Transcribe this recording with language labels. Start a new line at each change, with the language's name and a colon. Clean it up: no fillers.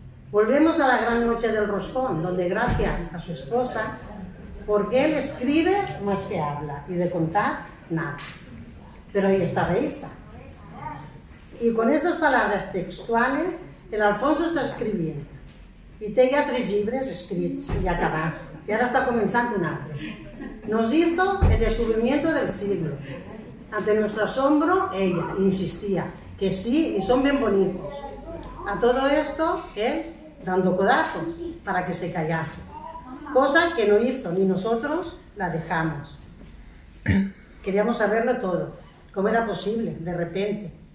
Spanish: Volvemos a la gran noche del roscón, donde gracias a su esposa, porque él escribe más que habla, y de contar, nada. Pero ahí estaba Isa. Y con estas palabras textuales, el Alfonso está escribiendo.
Catalan: Y té ja 3 llibres escrits y acabats.
Spanish: Y ahora está comenzando
Catalan: un altre.
Spanish: Nos hizo el descubrimiento del siglo. Ante nuestro asombro, ella insistía que sí, y son bien bonitos. A todo esto, él dando codazos para que se callase. Cosa que no hizo, ni nosotros la dejamos. Queríamos saberlo todo, cómo era posible, de repente.